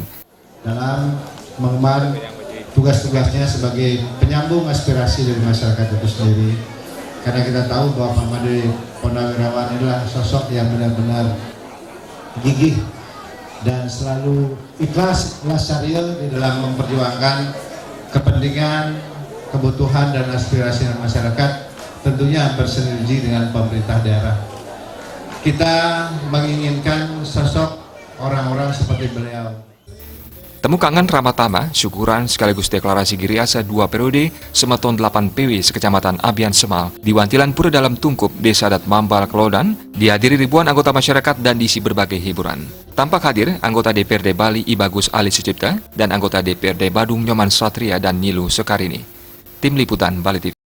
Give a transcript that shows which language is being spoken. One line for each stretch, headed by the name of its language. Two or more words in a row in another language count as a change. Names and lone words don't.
Indonesian: Dalam mengemban tugas-tugasnya sebagai penyambung aspirasi dari masyarakat itu sendiri, karena kita tahu bahwa Pak Made Ponda Wirawan adalah sosok yang benar-benar gigih dan selalu ikhlas syariah di dalam memperjuangkan kepentingan, kebutuhan dan aspirasi masyarakat, tentunya bersinergi dengan pemerintah daerah. Kita menginginkan sosok orang-orang seperti beliau. Temu kangen ramah tamah, syukuran sekaligus deklarasi Giriase 2 periode Semeton 8 PW sekecamatan Abian Semal di Wantilan Pura Dalam Tungkup, Desa Adat Mambal, Klodan, dihadiri ribuan anggota masyarakat dan diisi berbagai hiburan. Tampak hadir anggota DPRD Bali I Bagus Ali Sucipta dan anggota DPRD Badung Nyoman Satria dan Nilu Sekarini. Tim Liputan Bali TV.